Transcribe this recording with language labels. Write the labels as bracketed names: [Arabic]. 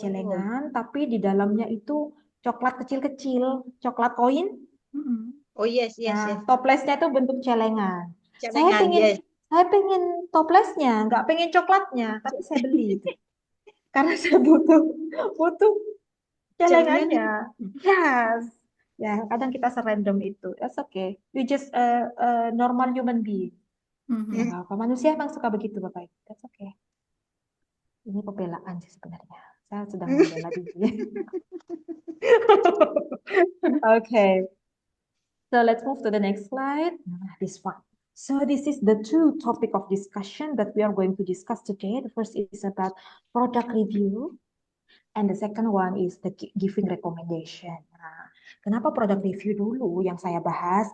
[Indonesian] celengan tapi di dalamnya itu coklat kecil-kecil, coklat koin. [English] Oh yes, yes, [Indonesian] Nah, [English] yes. [Indonesian] toplesnya itu bentuk celengan. Saya Celengan, yes. pengen toplesnya, nggak pengen coklatnya, tapi saya beli itu. Karena saya butuh celengannya. Yes. Ya, kadang kita serandom itu. [English] That's okay. We just a normal human being. [Indonesian] Ya, nggak apa. Manusia emang suka begitu, Bapak Ibu. [English] That's okay. [Indonesian] Ini pembelaan sih sebenarnya. Saya sedang membela diri. [English] Okay. So let's move to the next slide. This one. So this is the two topic of discussion that we are going to discuss today. The first is about product review, and the second one is the giving recommendation. [Indonesian] Nah, kenapa product review dulu yang saya bahas?